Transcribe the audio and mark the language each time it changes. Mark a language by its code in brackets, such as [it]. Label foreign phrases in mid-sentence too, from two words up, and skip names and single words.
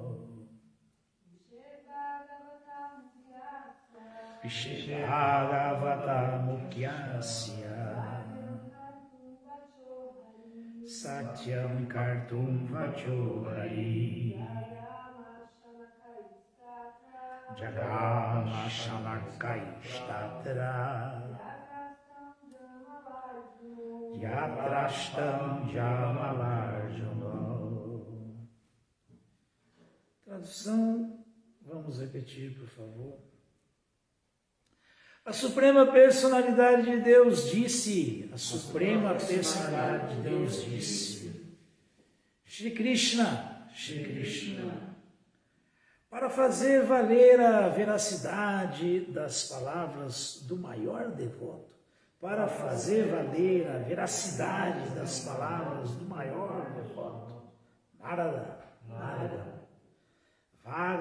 [sa] Rishir Bhagavata Mukyasya, Satyam Kartum Vacho Hari, Jagama Shanakaistatra, Yatrashtam Jamalarjuno. [pt] Tradução, vamos repetir, por favor. A Suprema Personalidade de Deus disse, a Suprema Personalidade de Deus disse, Shri Krishna, Shri Krishna, para fazer valer a veracidade das palavras do maior devoto, para fazer valer a veracidade das palavras do maior devoto, Narada, Narada,